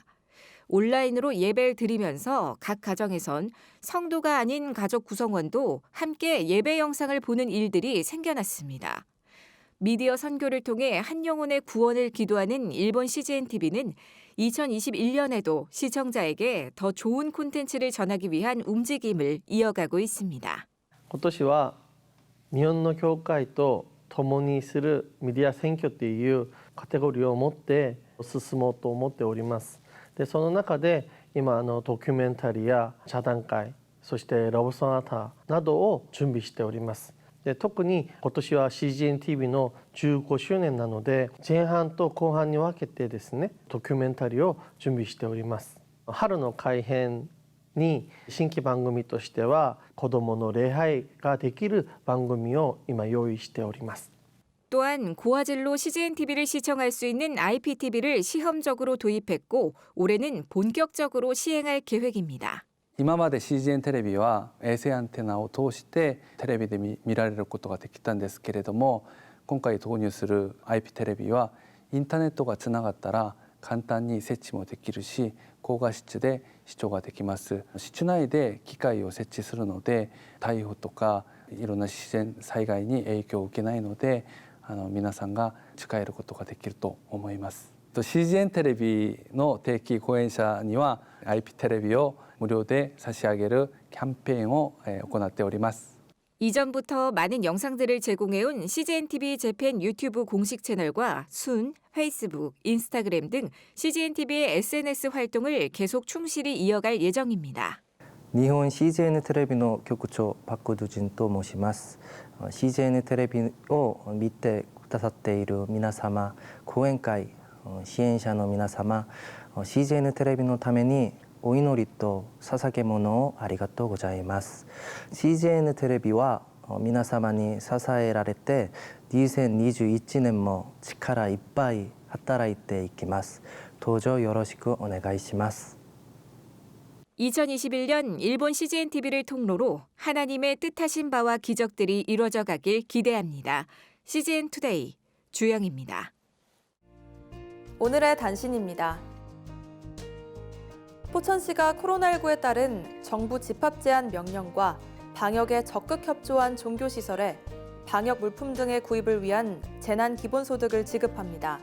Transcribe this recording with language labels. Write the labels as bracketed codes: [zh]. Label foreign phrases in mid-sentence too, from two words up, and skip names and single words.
[ko] 온라인으로 예배를 드리면서 각 가정에선 성도가 아닌 가족 구성원도 함께 예배 영상을 보는 일들이 생겨났습니다. 미디어 선교를 통해 한 영혼의 구원을 기도하는 일본 CGN-TV는 2021년에도 시청자에게 더 좋은 콘텐츠를 전하기 위한 움직임을 이어가고 있습니다. [ja] 今年は日本の教会と共にするメディア選挙というカテゴリーを持って進もうと思っております。でその中で今ドキュメンタリーや茶談会、そしてラブソナタなどを準備しております。で特に今年は CGN-TV の15周年なので前半と後半に分けてですねドキュメンタリーを準備しております。春の改編に新規番組としては子どもの礼拝ができる番組を今用意しております。 [ko] 또한 고화질로 CGN TV를 시청할 수 있는 IPTV를 시험적으로 도입했고 올해는 본격적으로 시행할 계획입니다. [ja] 今まで CGN テレビは衛星アンテナを通してテレビで見られることができたんですけれども、今回導入する IP テレビはインターネットがつながったら簡単に設置もできるし、高画質で視聴ができます。室内で機械を設置するので台風とかいろんな自然災害に影響を受けないので、皆さんが使えることができると思います。CGN テレビの定期公演者には IP テレビを無料で差し上げるキャンペーンを行っております。 [ko] 이전부터 많은 영상들을 제공해온 CGN TV 재팬 유튜브 공식 채널과 순, 페이스북, 인스타그램 등 CGN TV의 SNS 활동을 계속 충실히 이어갈 예정입니다. [ja] 日本 CGN テレビの局長パク・ドゥジンと申します。CGN テレビを見てくださっている皆様、講演会支援者の皆様、CGN テレビのためにお祈りと捧げ物をありがとうございます。CGN テレビは皆様に支えられて2021年も力いっぱい働いていきます。どうぞよろしくお願いします。 [ko] 2021년 일본 CGN TV를 통로로 하나님의 뜻하신 바와 기적들이 이루어져 가길 기대합니다. CGN 투데이 주영입니다. 오늘의 단신입니다. 포천시가 코로나19에 따른 정부 집합 제한 명령과 방역에 적극 협조한 종교시설에 방역 물품 등의 구입을 위한 재난 기본소득을 지급합니다.